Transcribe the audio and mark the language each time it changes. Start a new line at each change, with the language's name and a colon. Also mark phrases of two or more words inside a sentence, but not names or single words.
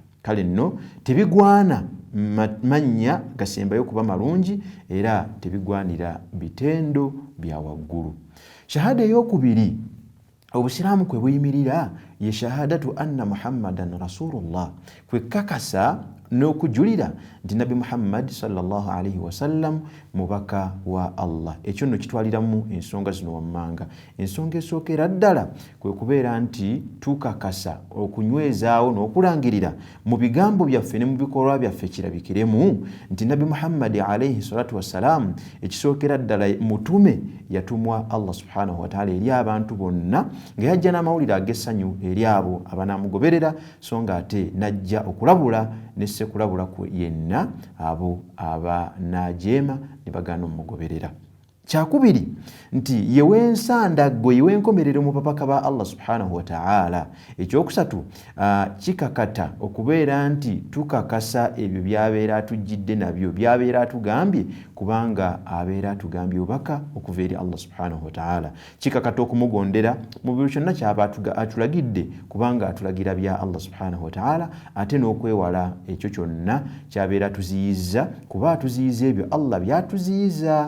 Ganda: Kale nno tebigwana mannya gasembayo kuba malungi era tebigwanira bitendo bya waggulu. Shahada ey'okubiri obusiraamu kwe buyimirira ye
Arabic: شهادة أن محمدا رسول الله,
Ganda: kwe kakasa n'okujulira nti Nabi Muhammad
Arabic: صلى الله عليه وسلم
Ganda: mubaka wa Allah. Ekyo nno kitwaliramu ensonga zino wammanga. Ensonga esookera ddala kwe kubeera nti tukakasa okunywezaawo n'okulangirira mu bigambo byaffe ne mu bikolwa byaffe kirabikiremu nti Nabi Muhammad
Arabic: عليه الصلاة والسلام
Ganda: ekisookera ddala mutume yatumwa Allah
Arabic: سبحانه وتعالى
Ganda: eri abantu bonna, nga yajja n'amawulire ag'essanyu eri abo abanaamugoberera, so nga ate najja okulabula ne sekulabula ku yenna abo abanaajeema ne bagaana omugoberera. Kyakubiri nti yewe nsandaggo yewe nkomerero mu papaka ba Allah
Arabic: سبحانه وتعالى.
Ganda: Ekyokusatu kikakata okubeera nti tukakasa ebyo byabeera atujjidde nabyo byabeera atugambye kubanga abeera atugambye obaka okuva eri Allah
Arabic: سبحانه وتعالى.
Ganda: Kikakata okumugondera mu buli kyonna kyaba atulagidde kubanga atulagira bya Allah
Arabic: سبحانه وتعالى,
Ganda: ate n'okwewala ekyo kyonna kyabeera tuziyiza kuba atuziyiza ebyo Allah byatuziyiza.